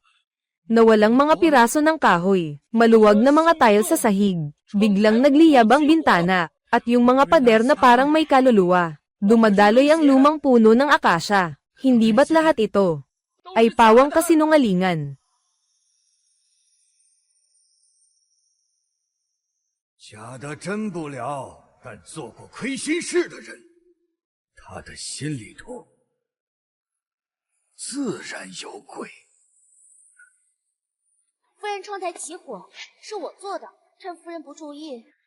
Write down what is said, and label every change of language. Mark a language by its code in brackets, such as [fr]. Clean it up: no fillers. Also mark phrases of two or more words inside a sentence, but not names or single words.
[tl] Nawalang mga piraso ng kahoy, maluwag na mga tile sa sahig, biglang nagliyab ang bintana, at yung mga pader na parang may kaluluwa. Dumadaloy ang lumang puno ng akasya. Hindi ba't lahat ito ay pawang kasinungalingan? [zh] 假的真不了，但做过亏心事的人，他的心里头自然有鬼。夫人窗台起火，是我做的，趁夫人不注意。